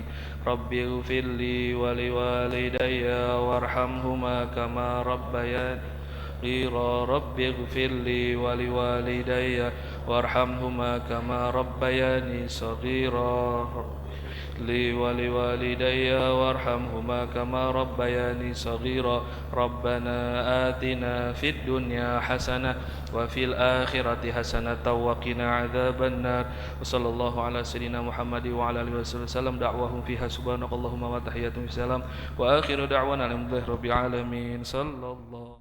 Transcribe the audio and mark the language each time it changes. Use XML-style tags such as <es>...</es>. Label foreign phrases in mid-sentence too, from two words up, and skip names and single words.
<ar>رب اغفر لي ولوالدي وارحمهما كما ربياني رب اغفر لي ولوالدي وارحمهما كما ربياني صغيرا لي ولوالدي وارحمهما كما ربياني صغيرا. ربنا آتنا في الدنيا حسنة وفي الآخرة حسنة وقنا عذاب النار. وصلى الله على سيدنا محمد وعلى آله وسلم. دعواهم فيها سبحانك اللهم وتحيتهم سلام وآخر دعوانا الحمد لله رب العالمين. صلى الله</ar>